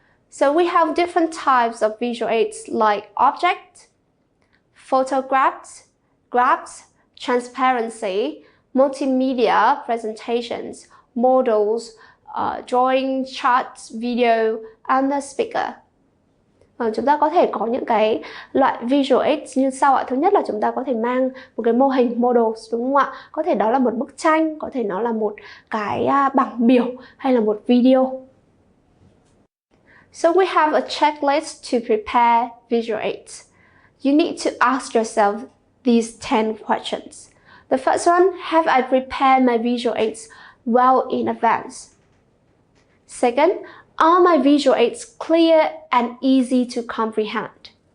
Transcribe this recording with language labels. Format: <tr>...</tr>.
<en>So we have different types of visual aids like object, photographs, graphs, transparency, multimedia presentations, models, drawing, charts, video, and the speaker.</en> <vi>Chúng ta có thể có những cái loại</vi> <en>visual aids</en> <vi>như sau ạ. Thứ nhất là chúng ta có thể mang một cái mô hình models, đúng không ạ? Có thể đó là một bức tranh, có thể nó là một cái bảng biểu hay là một video.</vi> <en>So we have a checklist to prepare visual aids. You need to ask yourself these 10 questions. The first one, have I prepared my visual aids well in advance? Second, are my visual aids clear and easy to comprehend?</en>